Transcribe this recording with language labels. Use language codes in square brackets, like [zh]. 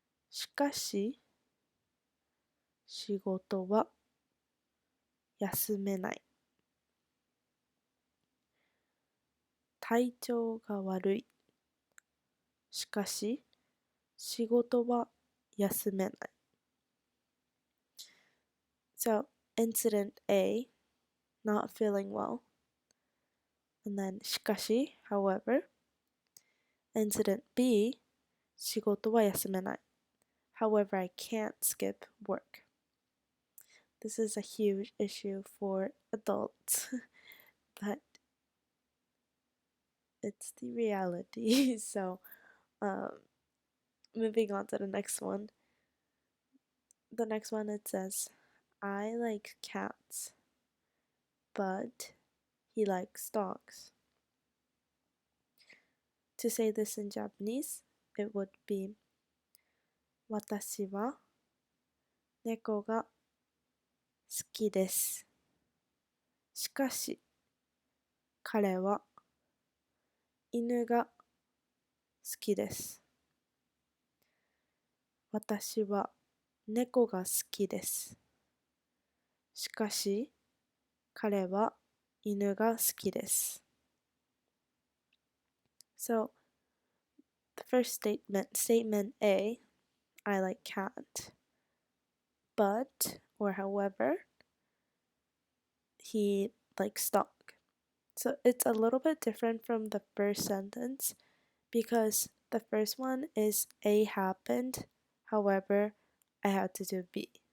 [ja] しかし、仕事は休めない。体調が悪い。しかし、仕事は休めない。 [en] So, incident A, not feeling well. And then, しかし, however. [ja] Incident B, 仕事は休めない。 [en] However, I can't skip work. This is a huge issue for adults, but it's the reality. So, moving on to the next one. The next one, it says, I like cats, but he likes dogs. To say this in Japanese, it would be [ja] 私は猫が好きです。しかし、彼は犬が好きです。私は猫が好きです。しかし、彼は犬が好きです。 [en] So, the first statement A, I like cat. But, or however, he likes dog. So it's a little bit different from the first sentence because the first one is A happened, however, I had to do B.